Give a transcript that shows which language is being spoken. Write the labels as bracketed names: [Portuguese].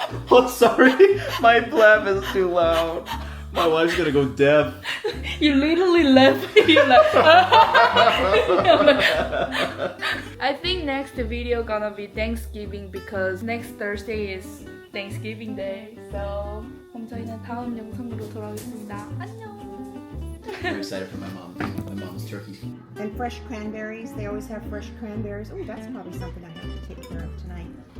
[English] Oh, sorry. My laugh is too loud. My wife's gonna go deaf. You literally left. You're like. I think next video gonna be Thanksgiving because next Thursday is Thanksgiving Day. [Korean] So 그럼 저희는 다음 영상으로 돌아오겠습니다. 안녕. [English] I'm excited for my mom's turkey. And fresh cranberries. They always have fresh cranberries. Oh, that's probably something I have to take care of tonight.